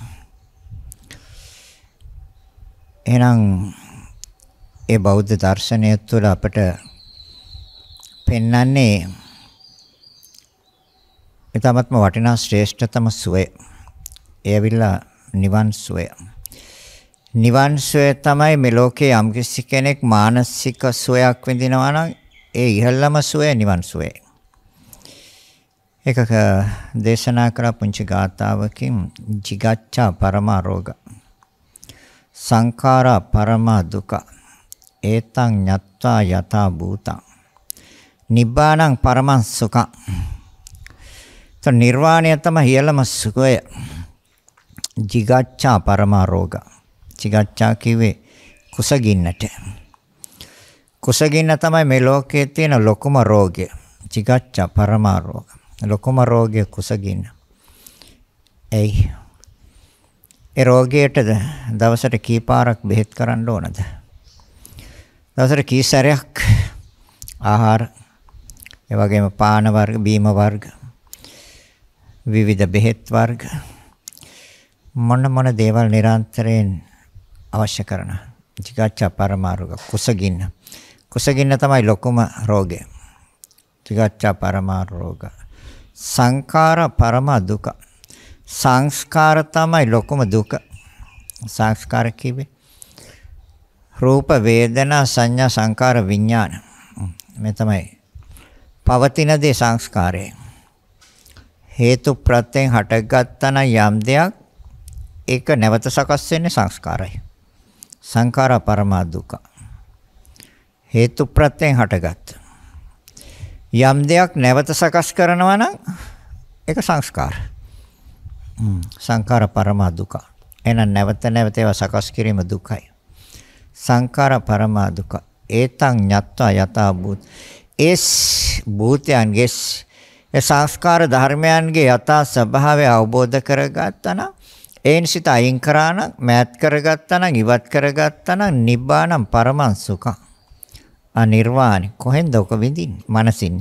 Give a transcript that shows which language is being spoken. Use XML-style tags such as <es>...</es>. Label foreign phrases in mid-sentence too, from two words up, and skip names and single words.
<si>එහෙනම් ඒ බෞද්ධ දර්ශනය තුළ අපට පෙන්වන්නේ ඊටමත්ම වටිනා ශ්‍රේෂ්ඨතම සුවය. ඒ ඇවිල්ලා නිවන් සුවය. නිවන් සුවය තමයි මේ ලෝකේ යම්කිසි කෙනෙක් මානසික සුවයක් විඳිනවා නම් ඒ ඉහළම සුවය නිවන් සුවය. එකක දේශනා කරා පුංචි ගාථාවකින්</si> <pi>jigaccha parama roga සංඛාරා parama duka ඒතං ඤත්වා යතා භූතං නිබ්බාණං පරමං සුඛං.</pi> <si>නිර්වාණය තමයි ඉහළම සුඛය.</si> <pi>jigaccha parama roga.</pi> <si>jigaccha කිව්වේ කුසගින්නට. කුසගින්න තමයි මේ ලෝකයේ තියෙන ලොකුම රෝගය.</si> <pi>jigaccha parama roga.</pi> <si>ලොකුම රෝගය කුසගින්න. ඒ රෝගයට දවසට කීපාරක් බෙහෙත් කරන්න ඕනද? දවසට කී සැරයක් ආහාර, ඒ වගේම පාන වර්ග, බීම වර්ග, විවිධ බෙහෙත් වර්ග මොන දේවල් නිරන්තරයෙන් අවශ්‍ය කරන</si> <pi>jigaccha parama roga</pi> <si>කුසගින්න. කුසගින්න තමයි ලොකුම රෝගය.</si> <pi>jigaccha parama roga සංඛාර පරම දුක.</pi> <si>සංස්කාර තමයි ලොකුම දුක. සංස්කාර කිව්වේ රූප වේදනා සංඥා සංකාර විඥාන. මේ තමයි පවතින දේ සංස්කාරය. හේතු ප්‍රත්‍යයෙන් හටගත්තා නම් යම් දෙයක් ඒක නැවත සකස් වෙන්නේ සංස්කාරයි.</si> <pi>සංඛාර පරම දුක.</pi> <si>හේතු ප්‍රත්‍යයෙන් හටගත්ත යම් දෙයක් නැවත සකස් කරනවා නම් ඒක සංස්කාර.</si> <pi>සංඛාර පරම දුක.</pi> <si>එහෙනම් නැවත ඒවා සකස් කිරීම දුකයි.</si> <pi>සංඛාර පරම දුක. ඒතං ඤත්වා යතා භූත.</pi> <si>එස් භූතයන්ගේ සංස්කාර ධර්මයන්ගේ යථා ස්වභාවය අවබෝධ කරගත්තා නම් ඒන් සිත අයින් කරා නම් මෑත් කරගත්තා නම් ඉවත් කරගත්තා නම්</si> <pi>නිබ්බාණං පරමං සුඛං.</pi> <si>අනිර්වාණි කොහෙන්ද ඔක විඳින්නේ? මනසින්නේ.</si>